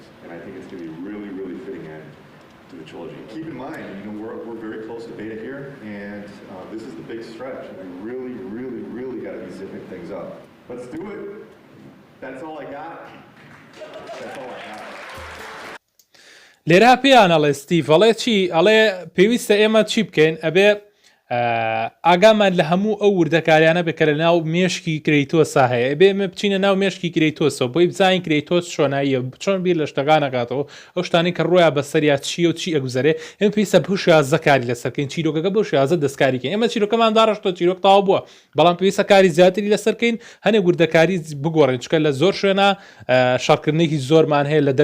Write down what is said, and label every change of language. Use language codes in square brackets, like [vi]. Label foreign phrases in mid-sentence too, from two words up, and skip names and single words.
[en] And I think it's going to be really, really fitting end to the trilogy. Keep in mind, you know, we're very close to beta here, and this is the big stretch. And we really, really, really got to be zipping things up. Let's do it. That's all I got. That's all I got. [ckb] لێرا پێیان ئەڵێ ستیڤ ئەڵێ چی ئەڵێ پێویستە ئێمە چی بکەین ئەبێ ئاگامان لە هەموو ئەو وردەکاریانە بکە لە ناو مێشکی کرێیتۆسا هەیە ئەبێ ئێمە بچینە ناو مێشکی کرێیتۆسەوە بۆی بزانین کرێیتۆس چۆناییە چۆن بیر لە شتەکان نەکاتەوە ئەو شتانی کە ڕۆیان بەسەریا چیە و چی ئەگوزارێ ئێمە پێویستە بەو شێوازە کاری لەسەرکەین چیرۆکەکە بەو شێوازە دەستکاریکەین ئێمە چیرۆکەمان داڕشتۆ چیرۆک تاوا بووە بەڵام پێویستە کاری زیاتری لەسەرکەین هەنێک وردەکاری بگۆڕین چکە لە زۆر شوێنە شەڕکردنێکی زۆرمان هەیە لە